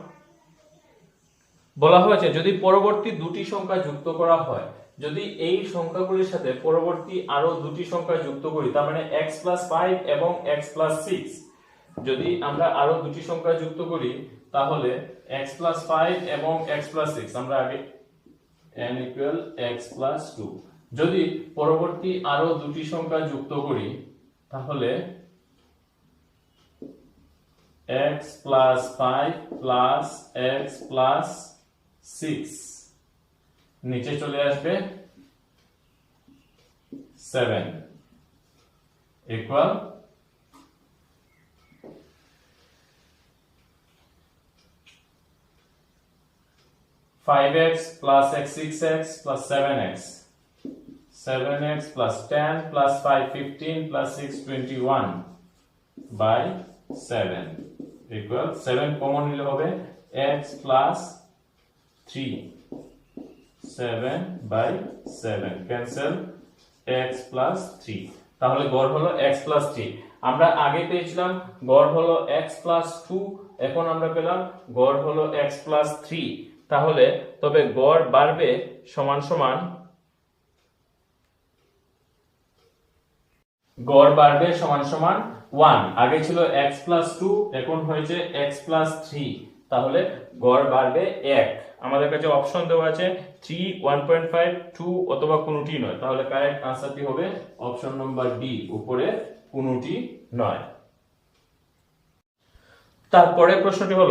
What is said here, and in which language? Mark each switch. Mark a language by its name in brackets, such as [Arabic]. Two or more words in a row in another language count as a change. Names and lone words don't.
[Bangla] বলা হয়েছে যদি পরবর্তী দুটি সংখ্যা যুক্ত করা হয় যদি এই সংখ্যাগুলির সাথে পরবর্তী আরো দুটি সংখ্যা যুক্ত করি তার মানে [English] x plus 5 [Bangla] এবং [English] x plus 6 [Bangla] যদি আমরা আরো দুটি সংখ্যা যুক্ত করি তাহলে [English] x plus 5 [Bangla] এবং [English] x plus 6 [Bangla] আমরা আগে [English] n equal x plus 2 [Bangla] যদি পরবর্তী আরো দুটি সংখ্যা যুক্ত করি তাহলে [English] x plus 5 plus x plus 6 [Bangla] নিচে চলে আসবে [English] 7 equal 5x plus x 6x plus 7x 7x plus 10 plus 5 15 plus 6 21 by 7 equal 7 [Bangla] কমন নিলে হবে [English] x plus 3 7 by 7 cancel x plus 3 [Bangla] তাহলে গড় হলো [English] x plus 3 [Bangla] আমরা আগে পেয়েছিলাম গড় হলো [English] x plus 2 [Bangla] এখন আমরা পেলাম গড় হলো [English] x plus 3 [Bangla] তাহলে তবে গড় বাড়বে সমান সমান গড় বাড়বে সমান সমান 1 আগে ছিল [English] x plus 2 [Bangla] এখন হয়েছে [English] x plus 3 [Bangla] তাহলে গড় বাড়বে 1 আমাদের কাছে অপশন দেওয়া আছে 3 1.5 2 অথবা কোনোটি নয় তাহলে [English] correct answerটি [Bangla] হবে [English] option number [Bangla] ডি উপরে কোনোটি নয় তারপরে প্রশ্নটি হলো